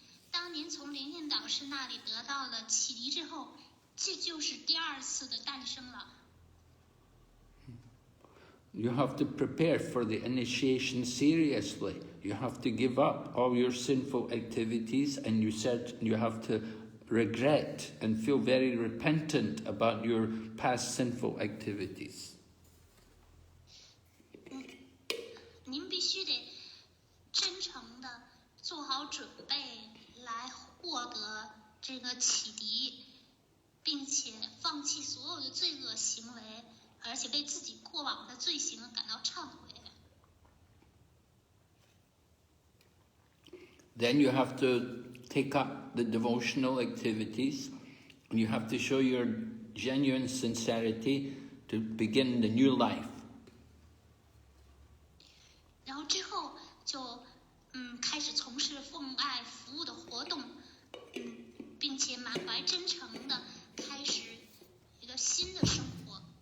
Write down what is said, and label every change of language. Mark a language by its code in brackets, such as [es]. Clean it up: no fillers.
[zh] 当您从灵性导师那里得到了启迪之后，这就是第二次的诞生了。 [en] You have to prepare for the initiation seriously. You have to give up all your sinful activities, and you have to regret and feel very repentant about your past sinful activities. [zh] 您必须得真诚的做好准备来获得这个启迪，并且放弃所有的罪恶行为，而且为自己过往的罪行感到忏悔。 [en] Then you have to take up the devotional activities, and you have to show your genuine sincerity to begin the new life. [zh] 然后之后就开始从事奉爱服务的活动，并且满怀真诚的开始一个新的生活。